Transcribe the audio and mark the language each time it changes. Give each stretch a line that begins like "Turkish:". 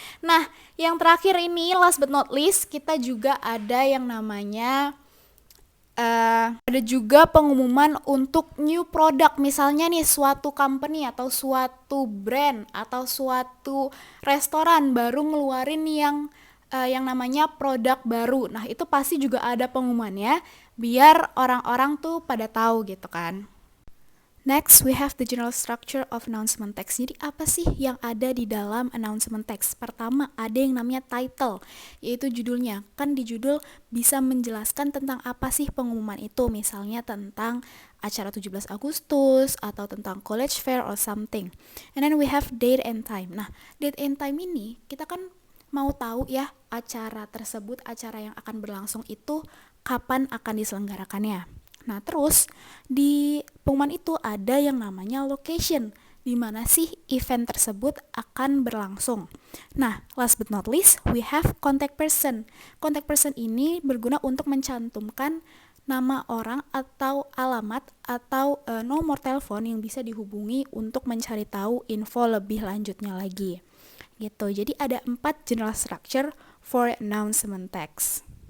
Indonesian: Nah, yang terakhir ini
English: last but not least,
Indonesian: kita juga ada yang namanya ada juga pengumuman untuk new product. Misalnya nih suatu company atau suatu brand atau suatu restoran baru ngeluarin yang namanya produk baru. Nah, itu pasti juga ada pengumumannya biar orang-orang tuh pada tahu gitu kan.
English: Next, we have the general structure of announcement text.
Indonesian: Jadi apa sih yang ada di dalam announcement text? Pertama, ada yang namanya title, yaitu judulnya. Kan di judul bisa menjelaskan tentang apa sih pengumuman itu. Misalnya tentang acara 17 Agustus atau tentang college fair
English: or something. And then we have date and time.
Indonesian: Nah, date and time ini kita kan mau tahu ya acara tersebut, acara yang akan berlangsung itu kapan akan diselenggarakannya. Nah, terus di pengumuman itu ada yang namanya location, di mana sih event tersebut akan berlangsung.
English: Nah, last but not least, we have contact person.
Indonesian: Contact person ini berguna untuk mencantumkan nama orang atau alamat atau nomor telepon yang bisa dihubungi untuk mencari tahu info lebih lanjutnya lagi. Gitu. Jadi ada
English: 4 general structure for announcement text.